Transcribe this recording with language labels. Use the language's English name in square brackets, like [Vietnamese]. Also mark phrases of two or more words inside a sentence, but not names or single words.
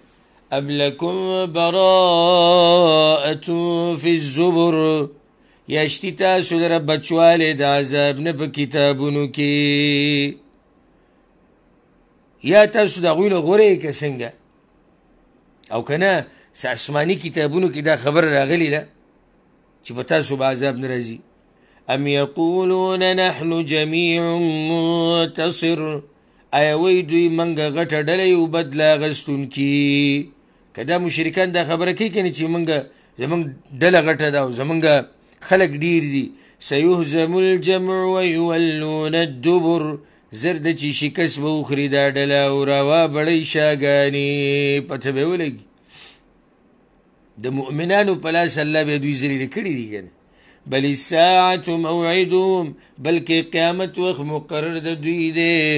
[Arabic] ام لکم براءة فی الزبر [Pashto] یا شتي تاسو لره بچوالی د عذاب نه په کتابونو کې یا تاسو د هغوی نه غوره یې که څنګه او که نه څه آسماني کتابونو کې دا خبره راغلې ده چې په تاسو به عذاب نه راځي. [Arabic] ام یقولون نحن جمیع منتصر [Pashto] آیا وی دوی منګه غټه ډله یو بدله اخیستونکي که دا مشرکان دا خبره کوي که نه چې منګه زمونږ ډله غټه ده او زمونږ خلق ډیر دي. [Arabic] سیهزم الجمع ویولون الدبر [Pashto] زر ده چې شکست به وخوري دا ډله او راوابړی شاګانې پته به یې ولګي. د مؤمنانو په لاس الله به دوی ذلیله کړي دي که نه. [Arabic] بل الساعة موعدهم [Pashto] بلکې قیامت وخت مقرر د دوی دی.